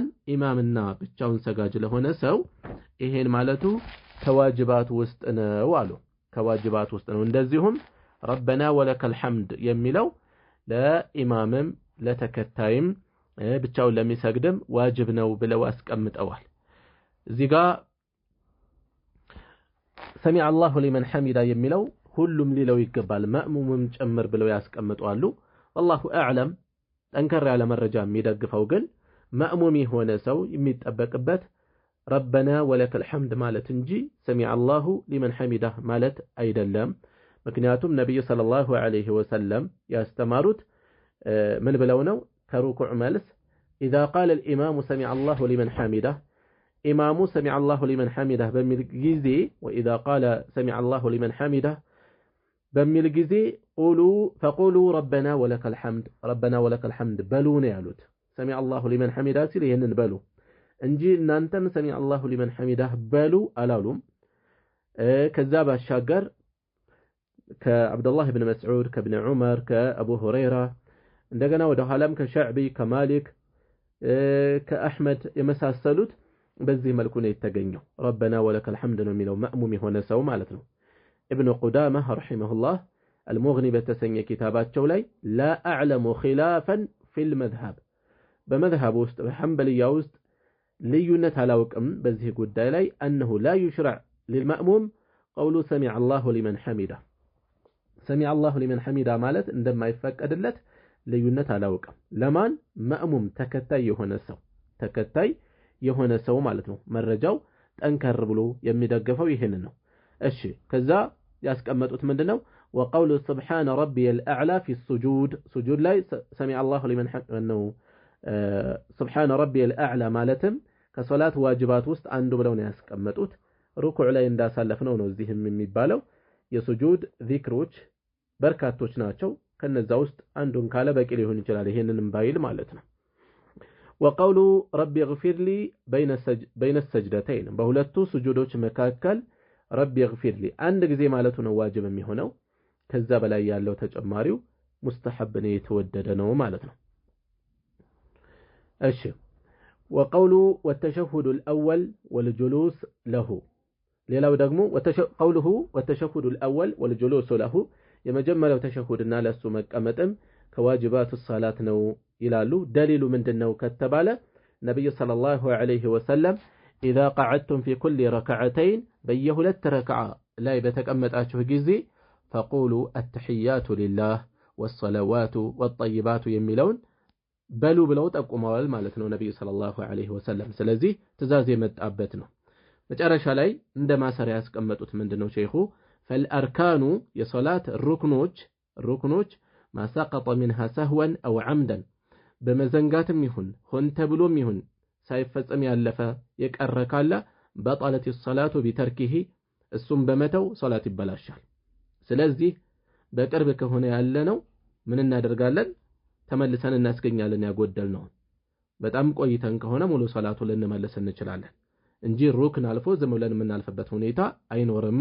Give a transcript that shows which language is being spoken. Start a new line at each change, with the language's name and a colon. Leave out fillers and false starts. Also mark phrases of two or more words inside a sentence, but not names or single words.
Amharic: ኢማምና ብቻውን ሰጋጅ ለሆነ ሰው ይሄን ማለቱ ከዋጅባት ውስጥ ነው አሉ። ከዋጅባት ውስጥ ነው። እንደዚሁም
Arabic: ربنا ولك الحمد
Amharic: የሚለው ለኢማምም ለተከታይም ብቻውን ለሚሰግድም ዋጅብ ነው ብለው አስቀምጠዋል። እዚህ ጋር
Arabic: سمع الله لمن حمده
Amharic: የሚለው ሁሉም ሊለው ይገባል ማእሙምም ጨምር ብለው ያስቀምጣሉ
Arabic: والله اعلم
Amharic: ጠንከር ያለ መረጃ የሚደግፈው ግን ማእሙም የሆነ ሰው የሚጠበቅበት
Arabic: ربنا ولك الحمد
Amharic: ማለት እንጂ
Arabic: سمع الله لمن حمده
Amharic: ማለት አይደለም ምክንያቱም ነብዩ
Arabic: صلى الله عليه وسلم
Amharic: ያስተማሩት ምን ብለው ነው ከሩኩዕ መልስ
Arabic: اذا قال الامام سمع الله لمن حمده امام سمع الله لمن حمده
Amharic: በሚል ጊዜ
Arabic: واذا قال سمع الله لمن حمده
Amharic: በሚል ጊዜ
Arabic: فقولوا ربنا ولك الحمد ربنا ولك الحمد
Amharic: በሉ ነው ያሉት
Arabic: سمع الله لمن حمده
Amharic: ሲል ይሄንን በሉ እንጂ እናንተም
Arabic: سمع الله لمن حمده
Amharic: በሉ አላሉም ከዛ ባሻገር ከአብዱላህ ኢብኑ መስዑድ ከኢብኑ ዑመር ከአቡ ሁረይራ እንደገና ወደ ኋላም ከሸዕቢ ከማሊክ ከአህመድ የመሳሰሉት በዚህ መልኩ ነው የተገኘው
Arabic: ربنا ولك الحمد
Amharic: ነው የሚለው ማእሙም የሆነ ሰው ማለት ነው ኢብኑ ቁዳማ ረሂመሁላህ አልሙግኒ በተሰኘ ኪታባቸው ላይ
Arabic: لا أعلم خلافا في المذهب
Amharic: በመዝሀብ ውስጥ በሐንበልያ ውስጥ ልዩነት አላውቅም በዚህ ጉዳይ ላይ
Arabic: أنه لا يشرع للمأموم قول سمع الله لمن حمده سمع الله لمن حمده
Amharic: ማለት እንደማይፈቀድለት ልዩነት አላውቅም ለማን ማእሙም ተከታይ የሆነ ሰው ማለት ነው መረጃው ጠንከር ብሎ የሚደገፈው ይሄን ነው እሺ ከዛ ያስቀመጡት ምንድነው
Arabic: وقول سبحان ربي الأعلى في السجود
Amharic: سجود ላይ
Arabic: سمع الله لمن حمده سبحان ربي الأعلى
Amharic: ማለትም ከሶላት ዋጅባት ውስጥ አንዱ ብለው ነው ያስቀመጡት ሩኩዕ ላይ እንዳሳለፍነው ነው እዚህም የሚባለው የሱጁድ ዚክሮች በርካቶች ናቸው ከነዛ ውስጥ አንዱን ካለ በቂ ሊሆን ይችላል ይሄንንም ባይል ማለት ነው
Arabic: وقول ربي اغفر لي بين السجدتين
Amharic: በሁለቱ ሱጁዶች መካከል
Arabic: ربي اغفر لي
Amharic: አንድ ጊዜ ማለቱ ነው ዋጅብ የሚሆነው ከዛ በላይ ያለው ተጨማሪው ሙስተሐብ ነው የተወደደ ነው ማለት ነው
Arabic: እሺ وقول والتشهد الأول والجلوس له
Amharic: ሌላው ደግሞ
Arabic: قوله والتشهد الأول والجلوس له
Amharic: የመጀመሪያው ተሸሁድና ለሱ መቀመጥም ከዋጅባት الصلاه ነው ይላሉ ደሊሉ ምንድነው ከተባለ ነብዩ
Arabic: صلى الله عليه وسلم اذا قعدتم في كل ركعتين
Amharic: በየሁለት ረክዓ ላይ በተቀመጣችሁ ጊዜ
Arabic: فقولوا التحيات لله والصلوات والطيبات
Amharic: የሚለውን በሉ ብለው ጠቁመዋል ማለት ነው ነብዩ
Arabic: صلى الله عليه وسلم
Amharic: ስለዚህ ትእዛዝ የመጣበት ነው መጨረሻ ላይ እንደ ማሰሪያ ያስቀመጡት ምንድነው ሼኹ فالاركان የሶላት ሩክኖች
Arabic: ما سقط منها سهوا او عمدا
Amharic: በመዘንጋትም ይሁን ሆን ተብሎም ይሁን ሳይፈጸም ያለፈ የቀረ ካለ
Arabic: بطلت الصلاه بتركه
Amharic: እሱም በመተው ሶላት ይበላሻል ስለዚህ በቅርብ ከሆነ ያለነው ምን እናደርጋለን ተመልሰን እናስገኛለን ያጎደል ነው በጣም ቆይተን ከሆነ ሙሉ ሶላቱ ልንመለስ እንችላለን እንጂ ሩክን አልፎ ዝም ብለን የምናልፈበት ሁኔታ አይኖርም